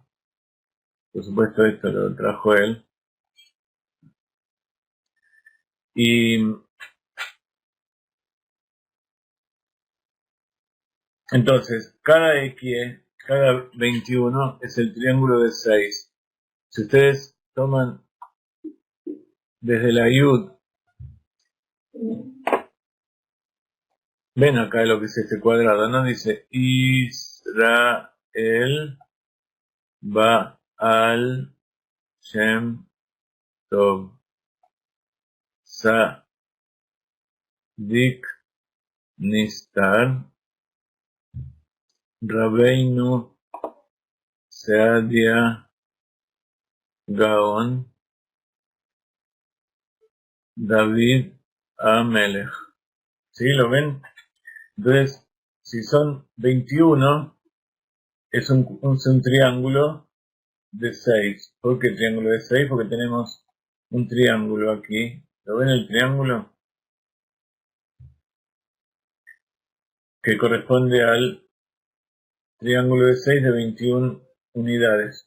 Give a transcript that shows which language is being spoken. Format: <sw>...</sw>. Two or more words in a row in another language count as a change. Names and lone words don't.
<es>Por supuesto, esto lo trajo él. Y entonces, cada 21 es el triángulo de 6. Si ustedes toman desde la Yud, ven acá lo que es este cuadrado, ¿no? Dice Israel Baal Shem Tov Sadik Nistar Rabbeinu Sadia Gaon David Amelech. ¿Sí? ¿Lo ven? Entonces, si son 21, es un triángulo de 6. ¿Por qué triángulo de 6? Porque tenemos un triángulo aquí. ¿Lo ven el triángulo? Que corresponde al triángulo de 6 de 21 unidades.</es>